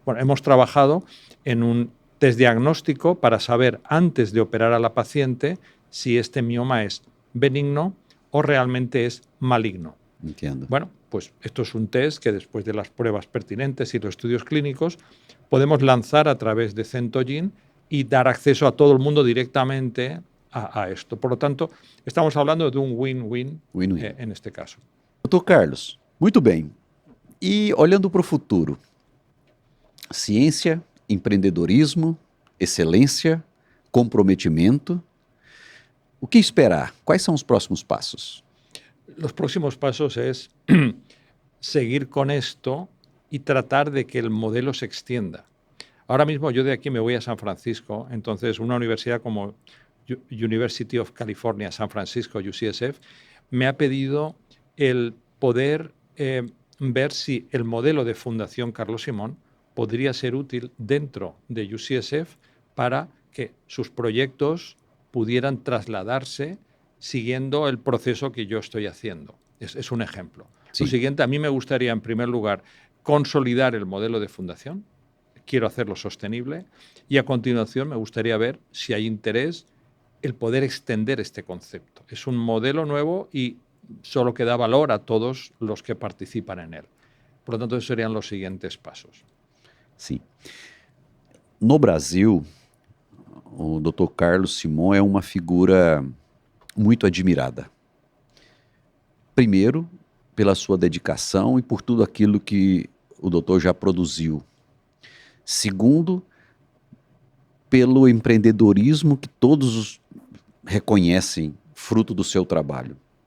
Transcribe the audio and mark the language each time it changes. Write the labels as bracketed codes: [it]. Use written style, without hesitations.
[es] Bueno, hemos trabajado en un test diagnóstico para saber, antes de operar a la paciente, si este mioma es benigno o realmente es maligno. Entiendo. Bueno, pues esto es un test que, después de las pruebas pertinentes y los estudios clínicos, podemos lanzar a través de Centogene y dar acceso a todo el mundo directamente a esto. Por lo tanto, estamos hablando de un win-win en este caso. [pt] Doutor Carlos, muito bem. E olhando para o futuro, ciência, empreendedorismo, excelência, comprometimento. O que esperar? Quais são os próximos passos? [es] Los próximos pasos es seguir con esto y tratar de que el modelo se extienda. Ahora mismo yo de aquí me voy a San Francisco, entonces una universidad como University of California, San Francisco, UCSF, me ha pedido el poder ver si el modelo de Fundación Carlos Simón podría ser útil dentro de UCSF para que sus proyectos pudieran trasladarse siguiendo el proceso que yo estoy haciendo. Es un ejemplo. Sí. Lo siguiente, a mí me gustaría, en primer lugar, consolidar el modelo de fundación. Quiero hacerlo sostenible. Y a continuación me gustaría ver si hay interés el poder extender este concepto. Es un modelo nuevo y solo que da valor a todos los que participan en él. Por lo tanto, esos serían los siguientes pasos. [pt] Sim. No Brasil, o Dr. Carlos Simon é uma figura muito admirada. Primeiro, pela sua dedicação e por tudo aquilo que o doutor já produziu. Segundo, pelo empreendedorismo que todos reconhecem fruto do seu trabalho.